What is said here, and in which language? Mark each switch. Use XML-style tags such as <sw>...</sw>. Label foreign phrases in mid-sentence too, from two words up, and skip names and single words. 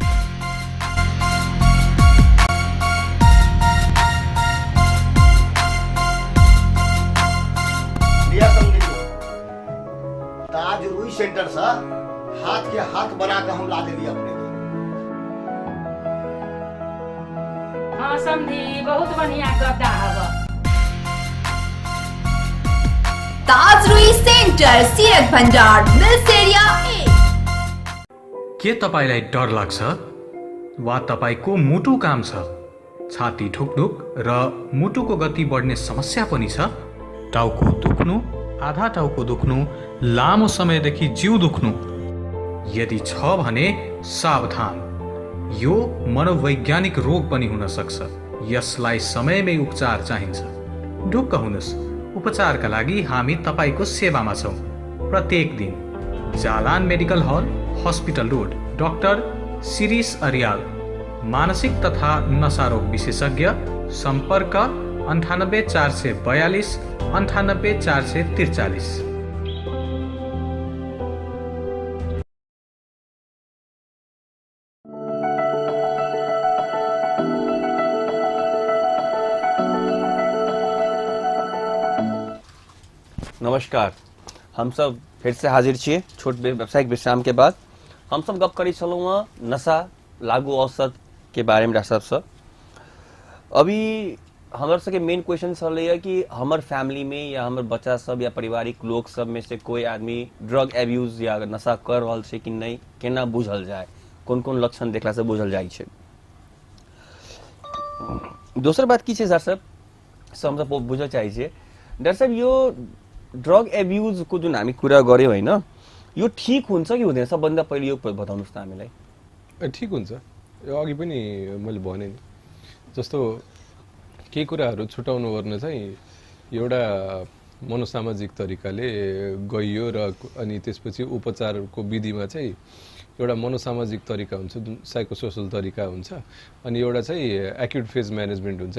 <bho>ताज रुई सेंटर से हाथ के हाथ बना कर हम ला देली अपने। हाँ समझी, बहुत बढ़िया गद्दा हवा। ताज रुई सेंटर, सीरत भंडार, मिल्स एरिया ए।</bho> <ne>के तपाईलाई डर लाग्छ वा तपाईको मुटु काम छ? छाती ठुकढुक र मुटुको गति बढ्ने समस्या पनि छ? टाउको दुख्नु, आधा टाउको दुख्नु, लामो समयदेखि जिउ दुख्नु? यदि छ भने सावधान, यो मनोवैज्ञानिक रोग पनि हुन सक्छ। यसलाई समयमै उपचार चाहिन्छ। ढुक्क हुनुस्, उपचारका लागि हामी तपाईको सेवामा छौं। प्रत्येक दिन जालान मेडिकल हल, हस्पिटल रोड, डाक्टर शिरीष अर्याल, मानसिक तथा नशा रोग विशेषज्ञ। संपर्क 98 442 98 443।</ne> <mai>नमस्कार, हम सब फिर से हाजिर छिए छोट व्यावसायिक विश्राम के बाद। हम सब गप करी छलहुँ हँ नशा लागू औषध के बारे में। डॉक्टर साहब अभी हमारे सबके</mai> <en>main question</en> <mai>छलैया कि हमार फैमिली में या हमार बच्चा सब या पारिवारिक लोग सब में से कोई आदमी</mai> <en>drug abuse</en> <mai>या नशा कर रहल छै कि नहीं, केना बुझल जाए, कोन कोन लक्षण देखला से बुझल जाइ छै। दोसर बात की छै सर साहब हम सब बुझल चाहै छियै डाक्टर साहब</mai> <ne>यो</ne> <en>drug abuse</en> <ne>को जुन हामी कुरा गर्यौं होइन यो ठीक हुन्छ कि हुँदैन सबभन्दा पहिले यो बताउनुस् त हामीलाई। ठिक हुन्छ, यो अघि पनि मैले भने नि जस्तो केही कुराहरू छुटाउनु पर्ने चाहिँ एउटा मनोसामाजिक तरिकाले गइयो र अनि त्यसपछि उपचारको विधिमा चाहिँ एउटा मनोसामाजिक तरिका हुन्छ जुन साइकोसोसल तरिका हुन्छ अनि एउटा चाहिँ</ne> <en>acute phase management</en> <ne>हुन्छ।</ne>